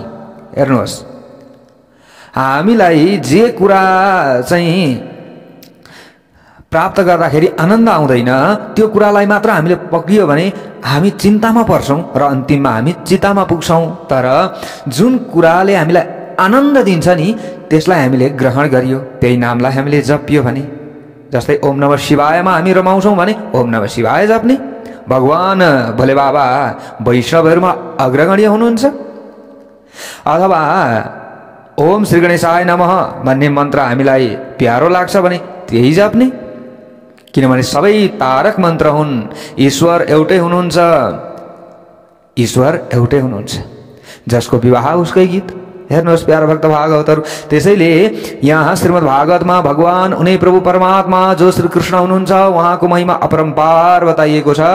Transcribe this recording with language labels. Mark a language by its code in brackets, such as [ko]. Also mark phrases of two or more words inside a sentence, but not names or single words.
[ne] हेर्नुहोस्, हामीलाई जे कुरा चाहिँ प्राप्त गर्दाखेरि आनन्द आउँदैन त्यो कुरालाई मात्र हामीले पक्रियो भने हामी चिन्तामा पर्छौँ र अन्तिममा हामी चितामा पुग्छौँ। तर जुन कुराले हामीलाई आनन्द दिन्छ नि त्यसलाई हामीले ग्रहण गरियो, त्यही नामलाई हामीले जपियो भने, जस्तै [sa] ओम नमः शिवायमा [ne] हामी रमाउँछौँ भने [sa] ओम नमः शिवाय [ne] जप्ने। भगवान भोले बाबा वैष्णवहरूमा अग्रगण्य हुनुहुन्छ। अथवा [sa] ओम श्री गणेशाय नमः [ne] भन्ने मन्त्र हामीलाई प्यारो लाग्छ भने त्यही जप्ने, किनभने सबै तारक मन्त्र हुन्। ईश्वर एउटै हुनुहुन्छ, ईश्वर एउटै हुनुहुन्छ। जसको विवाह उसकै गीत, हेर्नुहोस् प्यारा भक्त भागवतहरू। त्यसैले यहाँ श्रीमद् भागवतमा भगवान उनै प्रभु परमात्मा जो श्री कृष्ण हुनुहुन्छ उहाँको महिमा अपरम्पार बताइएको छ।